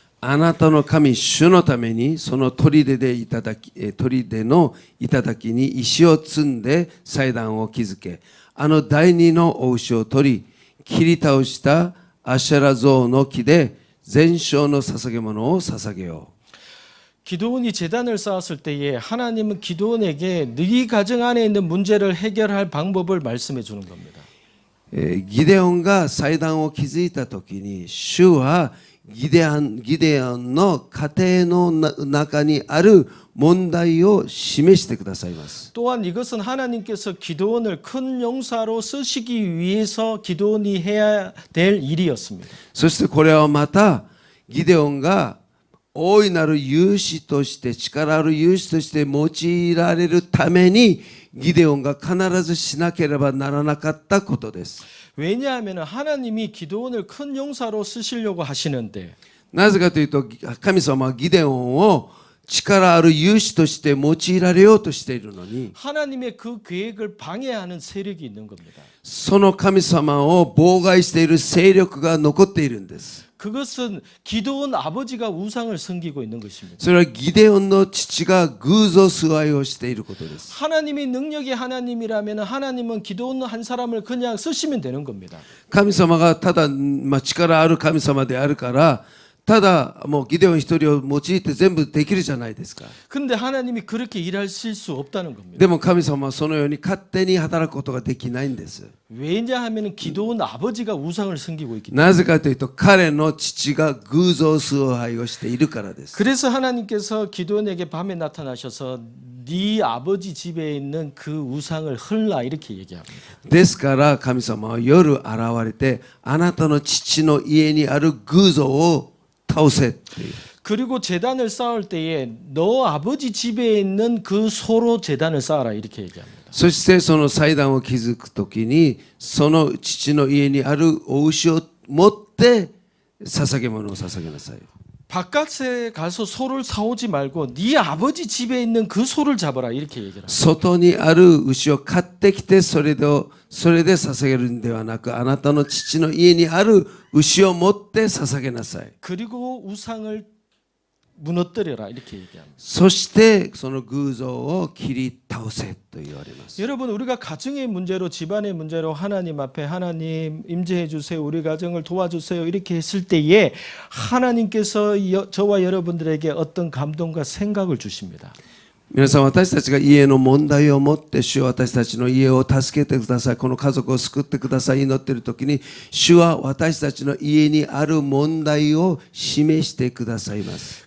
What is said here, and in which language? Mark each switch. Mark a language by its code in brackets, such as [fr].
[ja] あなたの神主のためにその砦の頂に石を積んで祭壇を築け、あの第二のお牛を取り切り倒したアシェラ像の木で全焼の捧げ物を捧げよう。 [ko] 기드온이 제단을 쌓았을 때에 하나님은 기드온에게 네 가정 안에 있는 문제를 해결할 방법을 말씀해 주는 겁니다. [ja] ギデオンが祭壇を築いた時に主はギデオンの家庭の中にある問題を示してくださいます。 [ko] 또한 이것은 하나님께서 기드온을 큰 용사로 쓰시기 위해서 기드온이 해야 될 일이었습니다. [ja] そしてこれはまたギデオンが大いなる勇士として力ある勇士として用いられるためにギデオンが必ずしなければならなかったことです。 [ko] 왜냐하면 하나님이 기드온을 큰 용사로 쓰시려고 하시는데 [ja] なぜかというと神様はギデオンを力ある勇士として用いられようとしているのに [ko] 하나님의 그 계획을 방해하는 세력이 있는 겁니다. [ja] その神様を妨害している勢力が残っているんです。 [ko] 그것은 기드온 아버지가 우상을 섬기고 있는 것입니다. [ja] それはギデオンの父が偶像崇拝をしていることです。 [ko] 하나님이 능력의 하나님이라면 하나님은 기드온 한 사람을 그냥 쓰시면 되는 겁니다. [ja] 神様がただ、力ある神様であるからただもうギデオン一人を用いて全部できるじゃないですか。 [ko] 그런데 하나님이 그렇게 일하실 수 없다는 겁니다. [ja] でも神様はそのように勝手に働くことができないんです。 [ko] 왜냐하면 기드온 아버지가 우상을 섬기고 있기 때문에. [ja] なぜかというと彼の父が偶像崇拝をしているからです。 [ko] 그래서 하나님께서 기드온에게 밤에 나타나셔서 네 아버지 집에 있는 그 우상을 헐라 이렇게 얘기합니다. [ja] ですから神様は夜現れてあなたの父の家にある偶像を倒せっていう。 [ko] 그리고 제단을 쌓을 때에 너 아버지 집에 있는 그 소로 제단을 쌓아라 이렇게 얘기합니다. [ja] そしてその祭壇を築くときにその父の家にあるお牛を持って捧げ物を捧げなさい。 [ko] 바깥에 가서 소를 사오지 말고 네 아버지 집에 있는 그 소를 잡아라 이렇게 얘기를 합니다. [ja] 外にある牛を買ってきてそれで捧げるんではなくあなたの父の家にある牛を持って捧げなさい。 [ko] 그리고 우상을 무너뜨려라 이렇게 얘기합니다. [ja] そしてその偶像を切り倒せと言われます。 [ko] 여러분 우리가 가정의 문제로 집안의 문제로 하나님 앞에 하나님 임재해 주세요. 우리 가정을 도와주세요. 이렇게 했을 때에 하나님께서 저와 여러분들에게 어떤 감동과 생각을 주십니다. [ja] 皆さん私たちが家の問題を持って主は私たちの家を助けてくださいこの家族を救ってください祈っている時に主は私たちの家にある問題を示してくださいます。